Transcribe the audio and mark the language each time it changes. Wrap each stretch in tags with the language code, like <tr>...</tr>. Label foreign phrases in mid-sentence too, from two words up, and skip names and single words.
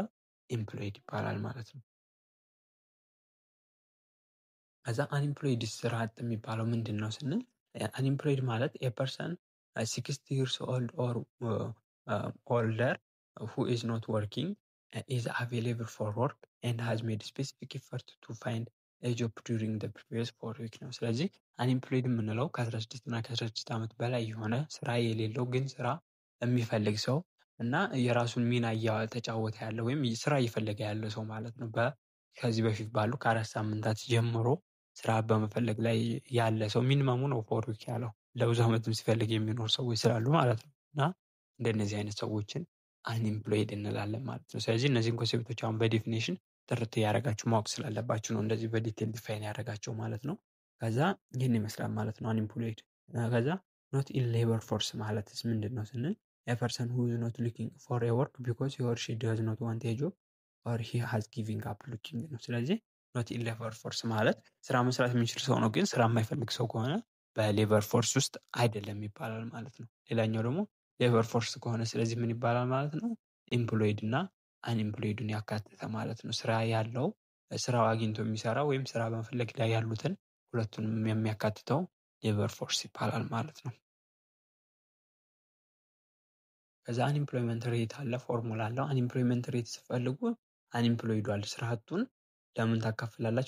<am>ኤምፕሎይድ ይባላል ማለት ነው። ከዛ አንኤምፕሎይድ ስራ አጥ የሚባለው ምንድን ነው ስንል አንኤምፕሎይድ ማለት</am> <en>a person 60 years old or older who is not working is available for work and has made specific effort to find a job during the previous 4 weeks</en> <am>ነው። ስለዚህ አንኤምፕሎይድ የምንለው ከ16 እና ከ16 ዓመት በላይ የሆነ ስራ የሌለው ግን ስራ የሚፈልግ ሰው እና የራሱን ሚና እየተጫወተ ያለ ወይም ስራ እየፈለገ ያለ ሰው ማለት ነው። ከዚህ በፊት ባሉ ከ4 ሳምንታት ጀምሮ ስራ በመፈለግ ላይ ያለ ሰው ሚኒመሙ ነው 4 ዊክ ያለው ለብዙ ዓመትም ሲፈልግ የሚኖር ሰዎች ስላሉ ማለት ነው። እና እንደነዚህ አይነት ሰዎችን አንኤምፕሎይድ እንላለን ማለት ነው። ስለዚህ እነዚህን ኮንሴፕቶች አሁን በዴፊኒሽን ጥርት እያደረጋችሁ ማወቅ ስላለባችሁ ነው እንደዚህ በዲቴል ዲፋይን ያደረጋቸው ማለት ነው። ከዛ ይህን ይመስላል ማለት ነው አንኤምፕሎይድ። ከዛ</am> <en>not in labor force</en> <am>ማለትስ ምንድን ነው ስንል</am> <en>a person who is not looking for a work because he or she does not want a job or he has given up looking</en> <am>ነው። ስለዚህ</am> <en>not in labor force</en> <am>ማለት ስራ መስራት የሚችል ሰው ነው ግን ስራ የማይፈልግ ሰው ከሆነ</am> <en>labor force</en> <am>ውስጥ አይደለም ይባላል ማለት ነው። ሌላኛው ደግሞ</am> <en>labor force</en> <am>ከሆነ ስለዚህ ምን ይባላል ማለት ነው? ኤምፕሎይድ እና አንኤምፕሎይድን ያካተተ ማለት ነው። ስራ ያለው ስራው አግኝቶ የሚሰራ ወይም ስራ በመፈለግ ላይ ያሉትን ሁለቱንም የሚያካትተው</am> <en>labor force</en> <am>ይባላል ማለት ነው። ከዛ</am> <en>unemployment rate</en> <am>አለ፣ ፎርሙላ አለው።</am> <en>unemployment rate</en> <am>ስትፈልጉ አንኤምፕሎይዱ አለ ስራ አጡን ለምን ታካፍላላችሁ?</am>